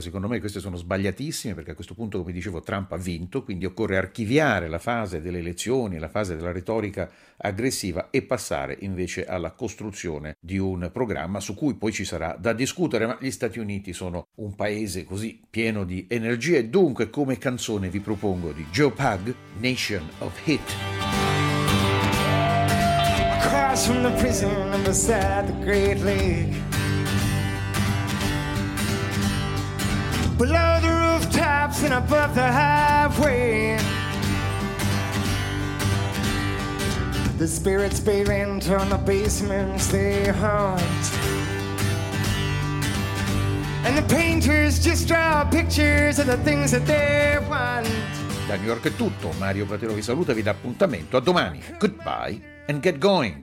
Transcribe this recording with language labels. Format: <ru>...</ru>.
<it>Secondo me queste sono sbagliatissime, perché a questo punto, come dicevo, Trump ha vinto, quindi occorre archiviare la fase delle elezioni, la fase della retorica aggressiva e passare invece alla costruzione di un programma su cui poi ci sarà da discutere. Ma gli Stati Uniti sono un paese così pieno di energie, dunque come canzone vi propongo di Joe Pug, Nation of Heat.</it> <en>Across from the prison and beside the Great Lake, below the rooftops and above the highway, the spirits pay rent on the basements they haunt. And the painters just draw pictures of the things that they want.</en> <it>Da New York è tutto. Mario Platero vi saluta e vi dà appuntamento a domani.</it> <en>Goodbye and get going.</en>